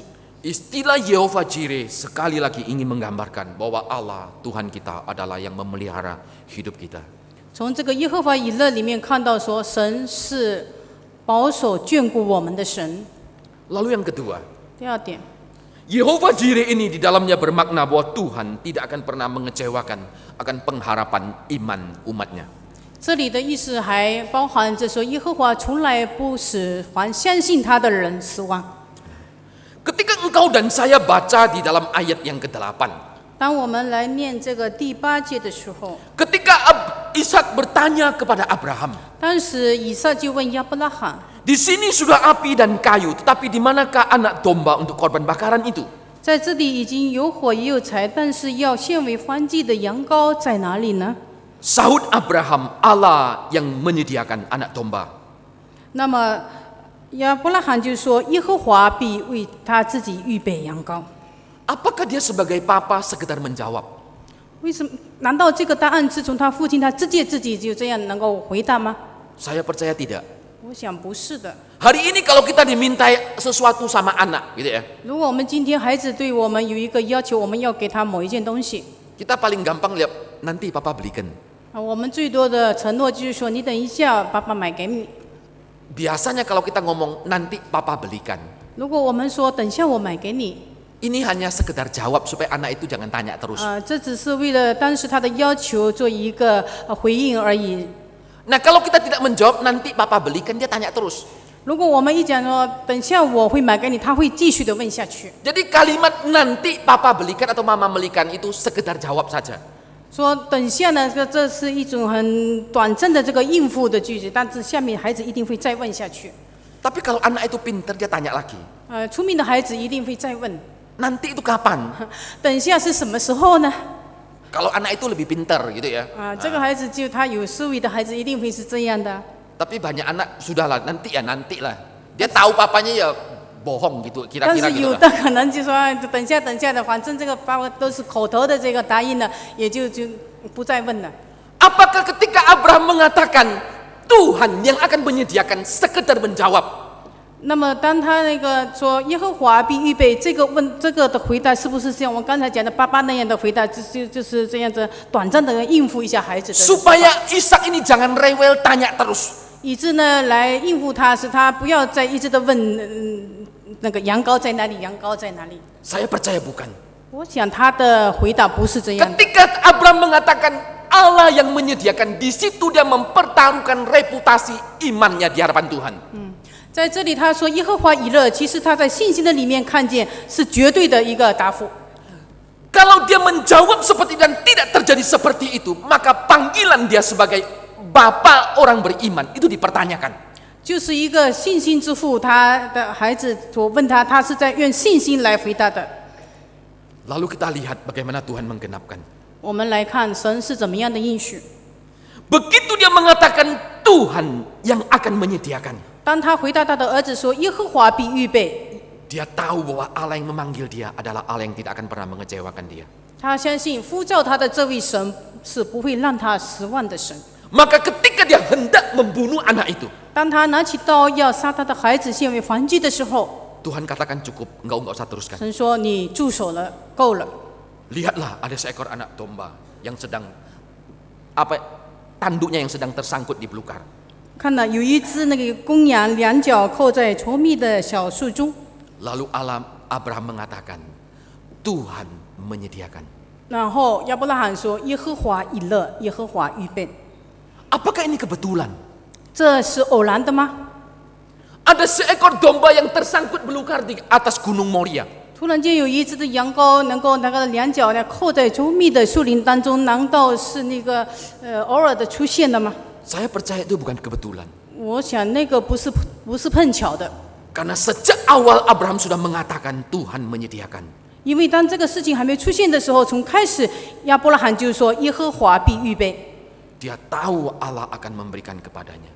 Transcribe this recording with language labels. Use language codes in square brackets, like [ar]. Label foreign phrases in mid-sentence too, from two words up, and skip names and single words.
[id] Istilah Yehova Jireh sekali lagi ingin menggambarkan bahwa Allah, Tuhan kita adalah yang memelihara hidup kita. [zh] 从这个耶和华以乐里面看到说，神是保守眷顾我们的神。 [id] Lalu yang kedua, [zh] 第二点， [id] Yehova Jireh ini di dalamnya bermakna bahwa Tuhan tidak akan pernah mengecewakan akan pengharapan iman umatnya. [zh] 这里的意思还包含着说，耶和华从来不使凡相信他的人失望。 [id] Ketika engkau dan saya baca di dalam ayat yang ke-8, [zh] 当我们来念这个第8节的时候， [id] ketika Ishak bertanya kepada Abraham, [zh] 当时以撒就问亚伯拉罕 [id] di sini sudah api dan kayu, tetapi di manakah anak domba untuk korban bakaran itu?：“ [zh] 在这里已经有火也有柴，但是要献为燔祭的羊羔在哪里呢？” [id] Sahut Abraham, Allah yang menyediakan anak domba. [zh] 那么亚伯拉罕就说：“耶和华必为他自己预备羊羔。” [id] Apakah dia sebagai papa sekedar menjawab? [zh] 为什么？难道这个答案是从他父亲他自己就这样能够回答吗？ [id] Saya percaya tidak. [zh] 我想不是的。 [id] Hari ini kalau kita dimintai sesuatu sama anak, gitu ya, [zh] 如果我们今天孩子对我们有一个要求，我们要给他某一件东西， [id] kita paling gampang lihat nanti papa belikan. [zh] 我们最多的承诺就是说，你等一下，爸爸买给你。 [id] Biasanya kalau kita ngomong nanti papa belikan, [zh] 如果我们说等下我买给你， [id] ini hanya sekedar jawab supaya anak itu jangan tanya terus. [zh] 这只是为了当时他的要求做一个回应而已。 [id] Nah kalau kita tidak menjawab nanti papa belikan, dia tanya terus. [zh] 如果我们一讲说等下我会买给你，他会继续的问下去， [id] Jadi kalimat nanti papa belikan atau mama belikan itu sekedar jawab saja. [zh] 说等下呢，这是一种很短暂的这个应付的句子，但是下面孩子一定会再问下去。 [id] Tapi kalau anak itu pintar, dia tanya lagi. [zh] 聪明的孩子一定会再问， [id] Nanti itu kapan? [zh] 等下是什么时候呢？ [id] Kalau anak itu lebih pintar gitu ya. [zh] 这个孩子就他有思维的孩子一定会是这样的。 [id] Tapi banyak anak sudahlah nanti ya nanti lah. Dia tahu papanya ya bohong gitu [zh] 但 [id] kira-kira [zh] 是 [id] gitu [zh] 有 [id] lah. [zh] 的可能就说等下的，反正这个爸爸都是口头的这个答应了，也就不再问了。 [id] Apakah ketika Abraham mengatakan Tuhan yang akan menyediakan sekedar menjawab? [zh] 那么当他那个说耶和华必预备这个的回答，是不是像我刚才讲的爸爸那样的回答，就是这样子短暂的应付一下孩子的， [id] Supaya Ishak ini jangan rewel tanya terus. [zh] 以致呢来应付他，使他不要再一直的问那个羊羔在哪里，羊羔在哪里。 [id] Saya percaya bukan. [zh] 我想他的回答不是这样的。 [id] Ketika Abraham mengatakan Allah yang menyediakan, di situ dia mempertaruhkan reputasi imannya di hadapan Tuhan. [zh] 在这里他说耶和华以乐，其实他在信心的里面看见是绝对的一个答复。 [id] Kalau dia menjawab seperti dan tidak terjadi seperti itu, maka panggilan dia sebagai bapa orang beriman itu dipertanyakan. [zh] 就是一个信心之父，他的孩子所问他，他是在用信心来回答的。 [id] Lalu kita lihat bagaimana Tuhan menggenapkan. [zh] 我们来看神是怎么样的应许。 [id] Begitu dia dia mengatakan Tuhan yang akan menyediakan, [zh] 当他回答他的儿子说：“耶和华必预备。” [id] dia tahu bahwa Allah yang memanggil dia adalah Allah yang tidak akan pernah mengecewakan dia. [zh] 他相信呼召他的这位神是不会让他失望的神。 [id] Maka ketika dia hendak membunuh anak itu, [zh] 当他拿起刀要杀他的孩子献为燔祭的时候， [id] Tuhan katakan cukup, enggak usah teruskan. [zh] 神说：“你住手了，够了。” [id] Lihatlah ada seekor anak domba yang sedang tanduknya yang sedang tersangkut di belukar. [zh] 看到有一只那个公羊，两脚扣在稠密的小树中。 [id] Lalu Abraham mengatakan, Tuhan menyediakan. [zh] 然后亚伯拉罕说：“耶和华以勒，耶和华预备。” [id] Apakah ini kebetulan? [zh] 这是偶然的吗？ [id] Ada seekor domba yang tersangkut belukar di atas gunung Moria. [zh] 突然间有一只的羊羔能够那个两脚呢扣在稠密的树林当中，难道是那个偶尔的出现的吗？ [id] Saya percaya itu bukan kebetulan. [zh] 我想那个不是碰巧的， [id] Karena sejak awal Abraham sudah mengatakan Tuhan menyediakan. [zh] 因为当这个事情还没出现的时候，从开始亚伯拉罕就说：“耶和华必预备。” [id] Dia tahu Allah akan memberikan kepadanya.